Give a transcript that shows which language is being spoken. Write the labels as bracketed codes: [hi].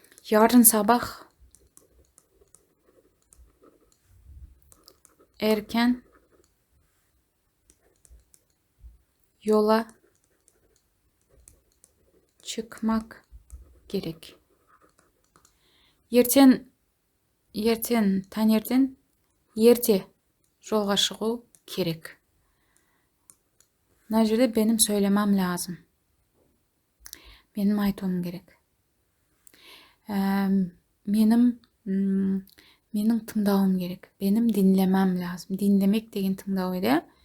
[tr] Yarın sabah erken yola çıkmak gerek. [kk] Таңертең ерте жолға шығу керек. Мына жерде [tr] benim söylemem lazım. [kk] Benim айтуым керек. Менің тыңдауым керек. [tr] Benim dinlemem lazım. [kk] Dinlemek деген тыңдау еді.